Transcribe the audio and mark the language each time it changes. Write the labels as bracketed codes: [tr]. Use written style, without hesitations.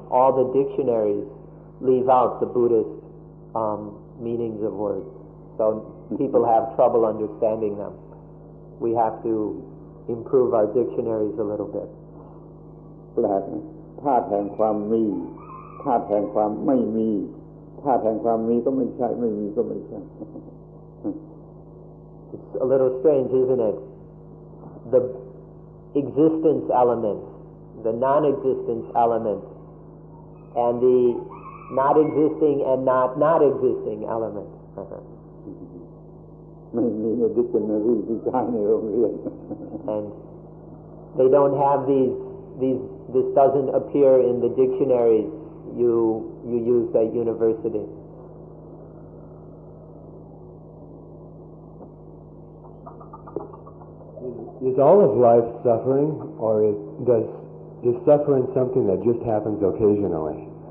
[en] All the dictionaries leave out the Buddhist meanings of words. So people have trouble understanding them. We have to improve our dictionaries a little bit. [th] แปลกนะธาตุแห่งความมีธาตุแห่งความไม่มีธาตุแห่งความมีก็ไม่ใช่ไม่มีก็ไม่ใช่ [en] It's a little strange, isn't it? The existence element, the non-existence element, and the not existing and not existing element. [th] ไม่มีในดิกชันนารีที่ใช้ในโรงเรียน [en] And they don't have this doesn't appear in the dictionaries you use at university. Is all of life suffering, or is suffering something that just happens occasionally?